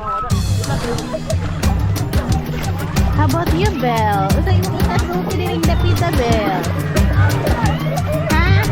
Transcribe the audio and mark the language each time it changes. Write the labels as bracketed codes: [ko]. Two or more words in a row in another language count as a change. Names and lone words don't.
[en] How about you, Belle? [ceb] Usa imong ikasulti diring dapita, Belle. Ha?